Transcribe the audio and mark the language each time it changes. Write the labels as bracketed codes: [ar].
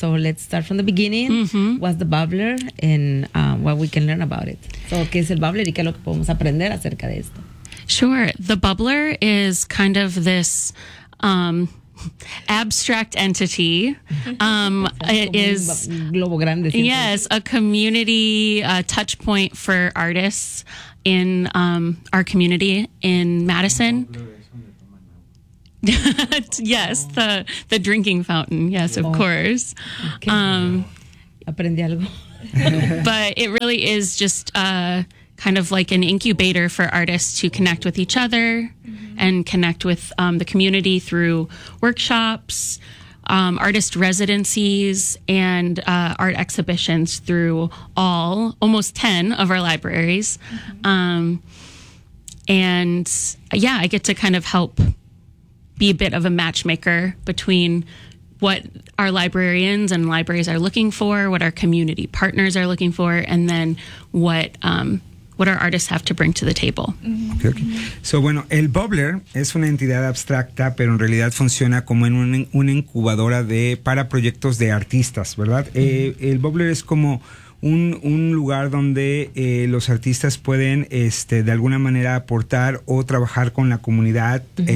[en] So let's start from the beginning, mm-hmm. What's The Bubbler and what we can learn about it. [es] So, ¿qué es el Bubbler y qué es lo que podemos aprender acerca de esto? [en] Sure, The Bubbler is kind of this abstract entity. It is [es] globo grande, [en] yes, a community touch point for artists in our community in Madison. Yes, the drinking fountain. Yes, of course. [es] Aprendí algo. [en] But it really is just kind of like an incubator for artists to connect with each other. And connect with the community through workshops, artist residencies, and art exhibitions through almost 10 of our libraries. Mm-hmm. I get to kind of help be a bit of a matchmaker between what our librarians and libraries are looking for, what our community partners are looking for, and then what our artists have to bring to the table. Okay, okay. [es] So, bueno, el Bubbler es una entidad abstracta, pero en realidad funciona como en una incubadora para proyectos de artistas, ¿verdad? Mm-hmm. El Bubbler es como un lugar donde los artistas pueden de alguna manera aportar o trabajar con la comunidad, uh-huh.